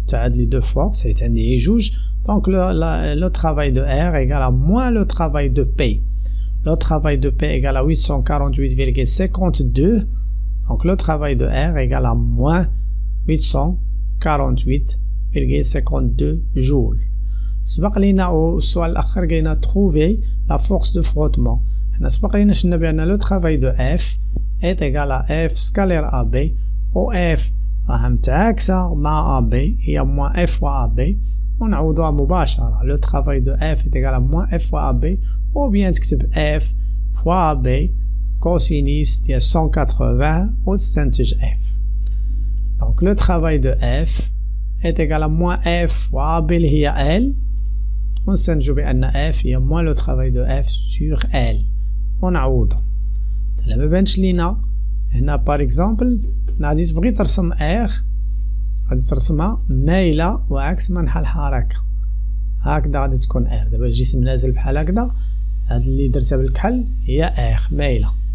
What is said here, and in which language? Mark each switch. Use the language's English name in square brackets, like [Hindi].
[French] تعاد les deux forces, c'est un des juges. Donc le travail de R égale à moins le travail de P. Le travail de P égale à 848,52. Donc le travail de R égale à moins 848,52 joules. [Arabic] سبق لينا السؤال الأخر قلنا trouver la force de frottement. [French] حنا سبق لينا شفنا بأن le travail de F est égal à F scalaire AB و F راها متعاكسة مع AB هي moins F fois AB ونعوضوها مباشرة. le travail de F est égal à moins F fois AB ou bien تكتب F fois AB cosinus ديال 180 وتستنتج F. Donc le travail de F est égal à moins F fois AB اللي هي L ونستنتجو بأن F هي moins le travail de F sur L ونعوضو. [Arabic] تلا مبانش لينا هنا باغ اكزومبل غادي تبغي ترسم R غادي ترسمها مايلة وعكس منحى الحركة هكذا غادي تكون R. دابا الجسم نازل بحال هكذا، هاد اللي درتها بالكحل هي R مايلة.